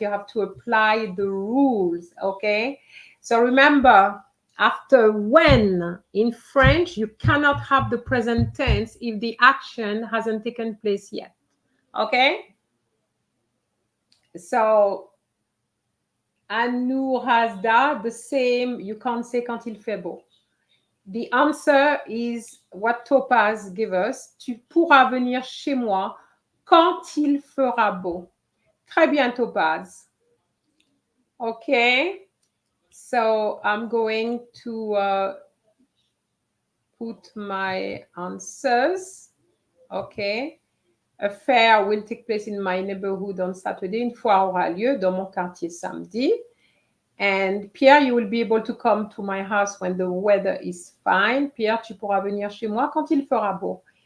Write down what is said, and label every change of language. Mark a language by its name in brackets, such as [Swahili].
[English] You have to apply the rules, okay? So remember, after when in French, you cannot have the present tense if the action hasn't taken place yet, okay? So, Anou Hasda, the same, you can't say [French] quand il fait beau. [English] The answer is what Topaz gave us. [French] Tu pourras venir chez moi quand il fera beau. Très bien, Topaz. Okay. [English] So I'm going to put my answers. Okay. A fair will take place in my neighborhood on Saturday. [French] Une foire aura lieu dans mon quartier samedi. [English] And Pierre, you will be able to come to my house when the weather is fine. [French] Pierre, tu pourras venir chez moi quand il fera beau.